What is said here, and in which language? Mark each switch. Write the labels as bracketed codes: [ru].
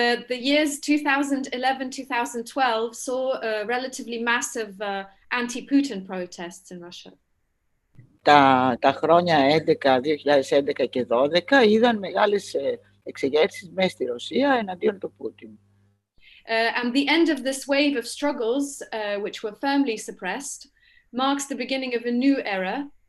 [en] The years 2011-2012 saw relatively massive anti-Putin protests in Russia. [el] Τα χρόνια 2011 και 2012 είδαν μεγάλες εξεγέρσεις μέσα στη Ρωσία εναντίον του Πούτιν. [en] And the end of this wave of struggles, which were firmly suppressed, marks the beginning of a new era.